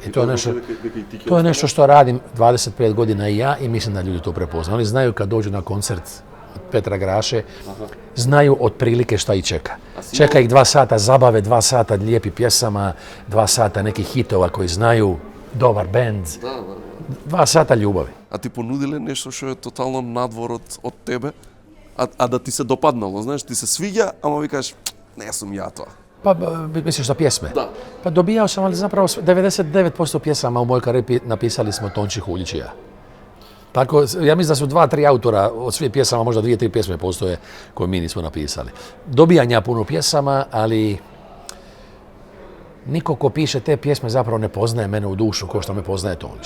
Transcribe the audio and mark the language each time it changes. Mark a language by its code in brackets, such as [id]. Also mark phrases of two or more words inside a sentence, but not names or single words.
[hr] I to je nešto što radim 25 godina i ja i mislim da ljudi to prepoznaju. Oni znaju kad dođu na koncert od Petra Graše, znaju otprilike šta ih čeka. Čeka ih 2 sata zabave, 2 sata lijepi pjesama, 2 sata nekih hitova koji znaju, dobar bend, 2 sata ljubavi. [mk] A ti понудиле нешто што е тотално надвор од тебе, а да ти се допаднало, знаеш, ти се свиѓа, ама викаш, не сум ја тоа. [hr] Pa misliš za pjesme? Da. Pa dobijao sam, ali zapravo 99% pjesama u mojoj karijeri napisali smo Tonči, Huljić i ja. Tako, ja mislim da su 2-3 autora od svih pjesama, možda 2-3 pjesme postoje koje mi nismo napisali. Dobijam ja puno pjesama, ali niko ko piše te pjesme zapravo ne poznaje mene u dušu kao što me poznaje Tonči.